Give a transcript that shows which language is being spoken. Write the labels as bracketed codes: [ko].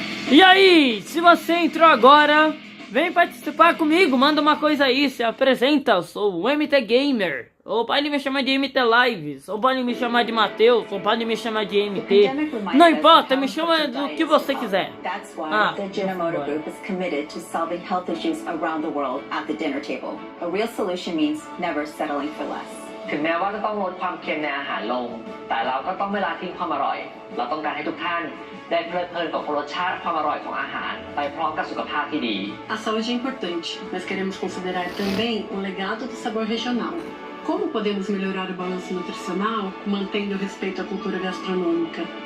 [pt] E aí, se você entrou agora, vem participar comigo, manda uma coisa aí, se apresenta, eu sou o MT Gamer. Ou pode me chamar de MT Lives, ou pode me chamar de Matheus, ou pode me chamar de MT. Não importa, me chama do que você quiser. [en] That's why the Dinner Motor Group is committed to solving health issues around the world at the dinner table. A real solution means never settling for less. [th] ถึงแม้ว่าจะต้องลดความเค็มในอาหารลง แต่เราก็ต้องไม่ละทิ้งความอร่อย เราต้องการให้ทุกท่านได้เพลิดเพลินกับรสชาติความอร่อยของอาหาร ไปพร้อมกับสุขภาพที่ดี [pt] A saúde é importante, mas queremos considerar também o legado do sabor regional. Como podemos melhorar o balanço nutricional, mantendo o respeito à cultura gastronômica?